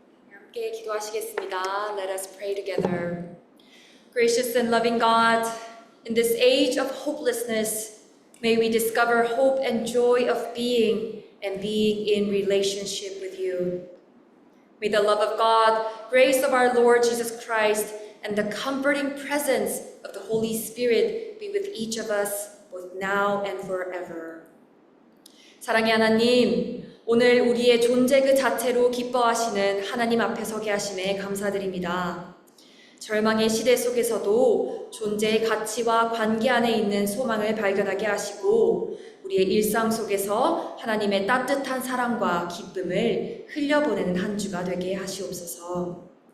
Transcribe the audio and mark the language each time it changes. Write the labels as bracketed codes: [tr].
[ko] 함께 기도하시겠습니다. [en] Let us pray together. Gracious and loving God, in this age of hopelessness, may we discover hope and joy of being and being in relationship with you. May the love of God, grace of our Lord Jesus Christ, and the comforting presence of the Holy Spirit be with each of us, both now and forever. [ko] 사랑의 하나님, 오늘 우리의 존재 그 자체로 기뻐하시는 하나님 앞에 서게 하심에 감사드립니다. 절망의 시대 속에서도 존재의 가치와 관계 안에 있는 소망을 발견하게 하시고 우리의 일상 속에서 하나님의 따뜻한 사랑과 기쁨을 흘려보내는 한 주가 되게 하시옵소서.